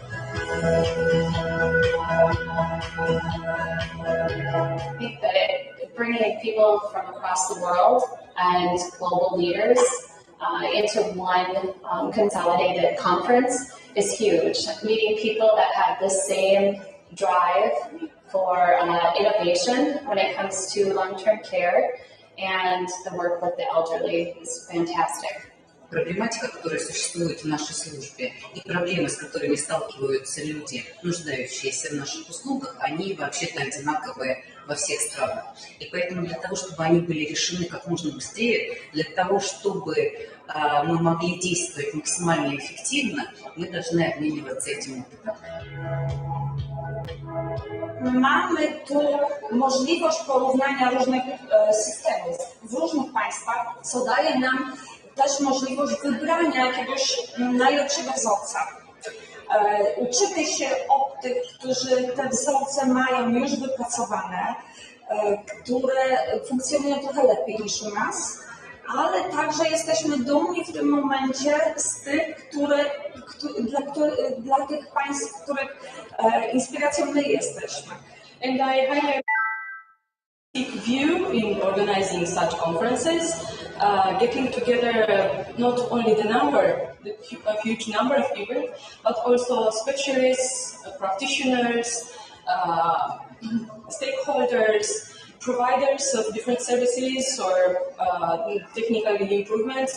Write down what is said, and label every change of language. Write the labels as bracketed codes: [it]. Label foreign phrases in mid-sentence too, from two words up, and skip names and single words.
[en] I think that bringing people from across the world and global leaders into one consolidated conference is huge. Meeting people that have the same drive for innovation when it comes to long-term care and the work with the elderly is fantastic. [ru] Проблематика, которая существует в нашей службе, и проблемы, с которыми сталкиваются люди, нуждающиеся в наших услугах, они вообще-то одинаковые во всех странах. И поэтому для того, чтобы они были решены как можно быстрее, для того, чтобы мы могли действовать максимально эффективно, мы должны обмениваться этим опытом. [pl] Mamy tu możliwość porównania różnych systemów w różnych państwach, co daje nam też możliwość wybrania jakiegoś najlepszego wzorca. Uczymy się od tych, którzy te wzorce mają już wypracowane, które funkcjonują trochę lepiej niż u nas, ale także jesteśmy dumni w tym momencie z tych, dla tych państw, których inspiracją my jesteśmy. [en] And I highlight view in organizing such conferences, getting together not only a huge number of people, but also specialists, practitioners, stakeholders, providers of different services or technical improvements.